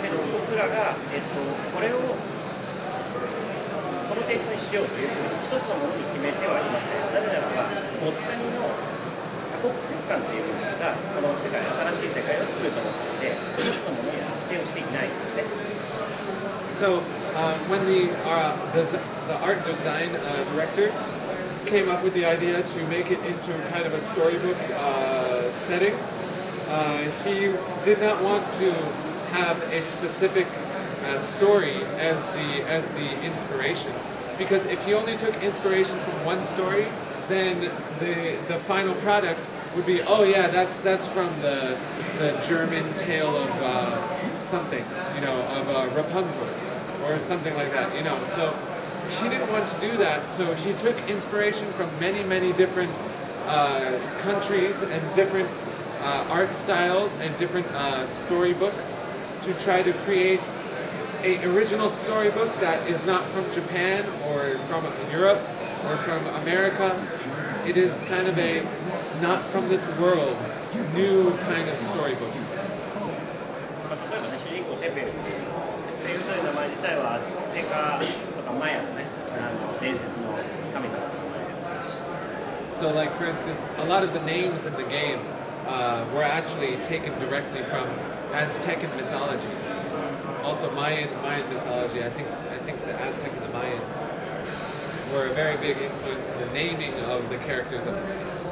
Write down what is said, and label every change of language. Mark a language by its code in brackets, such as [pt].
[ja] だけど僕らが、これをこのテイストにしようというふうに一つのものに決めてはいません。なぜならば、モッツァニの多国籍感というものがこの世界、新しい世界を作ると思っていて、一つのものには否定をしていないんですね。 [en] So when the art design director came up with the idea to make it into kind of a storybook setting, he did not want to have a specific story as the inspiration, because if he only took inspiration from one story, then the final product would be, oh yeah, that's from the German tale of something, of Rapunzel or something like that, So he didn't want to do that, so he took inspiration from many different countries and different art styles and different storybooks to try to create an original storybook that is not from Japan or from Europe or from America. It is kind of a not from this world, new kind of storybook. [ja] 例えばね、主人公テペルっていうという名前自体はアステカとかマヤのね、伝説の神様。 [en] So, like for instance, a lot of the names in the game were actually taken directly from Aztec mythology. Also, Mayan mythology. I think the Aztec and the Mayans were a very big influence in the naming of the characters of this game.